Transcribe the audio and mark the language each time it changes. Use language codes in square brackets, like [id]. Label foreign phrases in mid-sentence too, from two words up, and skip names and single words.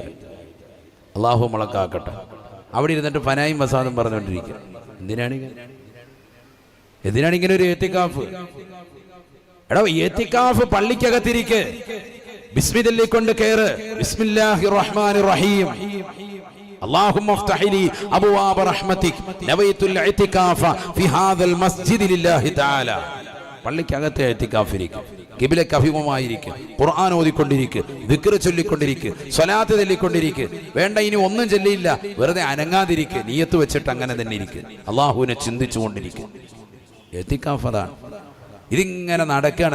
[ml] അള്ളാഹു മുളക്കാക്കട്ടെ. അവിടെ ഇരുന്നിട്ട് ഫനായും വസാദും പറഞ്ഞുകൊണ്ടിരിക്കുക. എന്തിനാണ് ഇങ്ങനെ ഒരു ഏത്തിക്കാഫ്? എടാ, ഏത്തിക്കാഫ് പള്ളിക്കകത്തിരിക്കെ ബിസ്മില്ലി കൊണ്ട് കയറ്. [ar] بسم الله الرحمن الرحيم. اللهم افتح لي ابواب رحمتك نويت الاعتكاف في هذا المسجد لله تعالى. [ml] പള്ളിക്കകത്തെ ഇഅ്തികാഫിരിക്കും, ഖിബ്ലക്ക് അഭിമുഖമായിരിക്കും, ഖുർആൻ ഓതിക്കൊണ്ടിരിക്കുക, ദിക്ർ ചൊല്ലിക്കൊണ്ടിരിക്കുക, സ്വലാത്ത് ചൊല്ലിക്കൊണ്ടിരിക്കുക. വേണ്ട ഇനി ഒന്നും ചൊല്ലിയില്ല, വെറുതെ അനങ്ങാതിരിക്കുക, നിയത്ത് വെച്ചിട്ട് അങ്ങനെ തന്നെ ഇരിക്കുക, അള്ളാഹുവിനെ ചിന്തിച്ചുകൊണ്ടിരിക്കുക. ഇഅ്തികാഫ് അതാണ്. ഇതിങ്ങനെ നടക്കുകയാണ്.